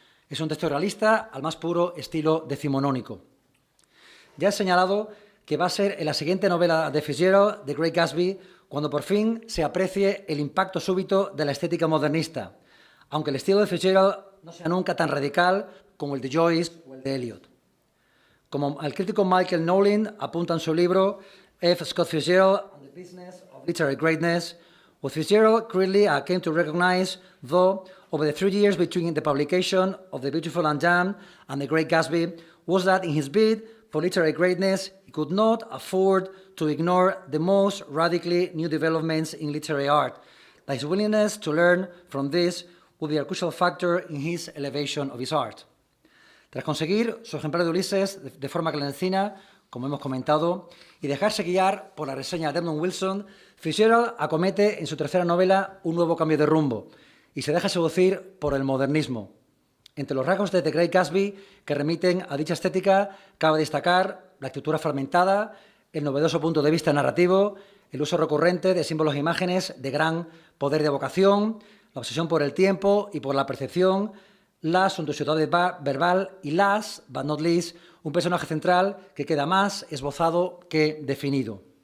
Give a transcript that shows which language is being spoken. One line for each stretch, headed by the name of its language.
Spanish: Es un texto realista al más puro estilo decimonónico. Ya he señalado que va a ser en la siguiente novela de Fitzgerald, The Great Gatsby, cuando por fin se aprecie el impacto súbito de la estética modernista, aunque el estilo de Fitzgerald no sea nunca tan radical como el de Joyce o el de Eliot. Como el crítico Michael Nowlin apunta en su libro F.
English: Scott Fitzgerald and the Business of Literary Greatness, what Fitzgerald clearly came to recognize, though, over the 3 years between the publication of The Beautiful and Damned and The Great Gatsby, was that in his bid for literary greatness, he could not afford to ignore the most radically new developments in literary art, that his willingness to learn from this would be a crucial factor in his elevation of his art.
Spanish: Tras conseguir su ejemplar de Ulises de forma clandestina, como hemos comentado, y dejarse guiar por la reseña de Edmund Wilson, Fitzgerald acomete en su tercera novela un nuevo cambio de rumbo y se deja seducir por el modernismo. Entre los rasgos de The Great Gatsby que remiten a dicha estética, cabe destacar la escritura fragmentada, el novedoso punto de vista narrativo, el uso recurrente de símbolos e imágenes de gran poder de evocación, la obsesión por el tiempo y por la percepción, la suntuosidad verbal y
English: last, but not least,
Spanish: un personaje central que queda más esbozado que definido.